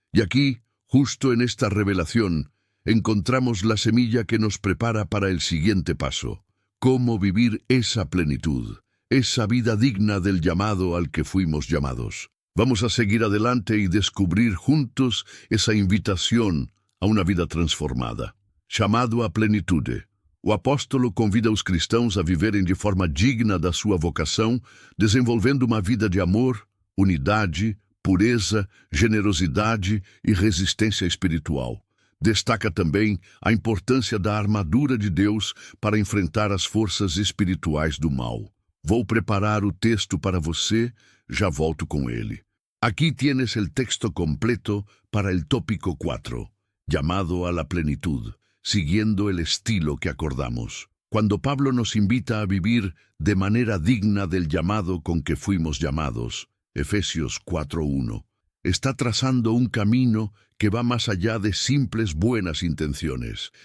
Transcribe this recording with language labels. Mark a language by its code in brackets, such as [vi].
[es] Y aquí, justo en esta revelación, encontramos la semilla que nos prepara para el siguiente paso. Cómo vivir esa plenitud, esa vida digna del llamado al que fuimos llamados. Vamos a seguir adelante y descubrir juntos esa invitación a una vida transformada. [pt] Chamado à plenitude. O apóstolo convida os cristãos a viverem de forma digna da sua vocação, desenvolvendo uma vida de amor, unidade, pureza, generosidade e resistência espiritual. Destaca também a importância da armadura de Deus para enfrentar as forças espirituais do mal. Vou preparar o texto para você, já volto com ele. [es] Aquí tienes el texto completo para el tópico 4, llamado a la plenitud, siguiendo el estilo que acordamos. Cuando Pablo nos invita a vivir de manera digna del llamado con que fuimos llamados, Efesios 4:1, está trazando un camino que va más allá de simples buenas intenciones.